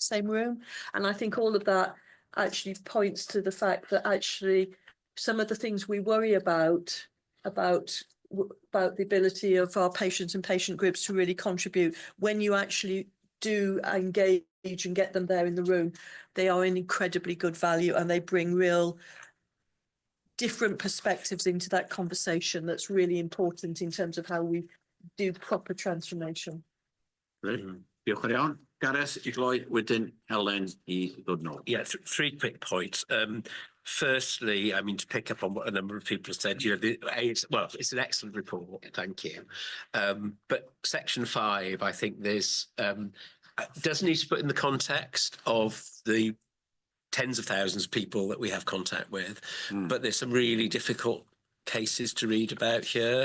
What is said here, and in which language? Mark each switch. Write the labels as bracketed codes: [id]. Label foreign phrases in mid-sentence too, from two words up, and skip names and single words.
[en] And I think all of that actually points to the fact that actually some of the things we worry about the ability of our patients and patient groups to really contribute, when you actually do engage and get them there in the room, they are an incredibly good value, and they bring real different perspectives into that conversation that's really important in terms of how we do proper transformation. [cy] Diolch yn iawn. Gareth, I gloi, wedyn Helen I ddod nôl. [en] Yeah, three quick points. Firstly, I mean, to pick up on what a number of people have said, you know, it's an excellent report, thank you. But section 5, I think there's, does need to put in the context of the tens of thousands of people that we have contact with, but there's some really difficult cases to read about here.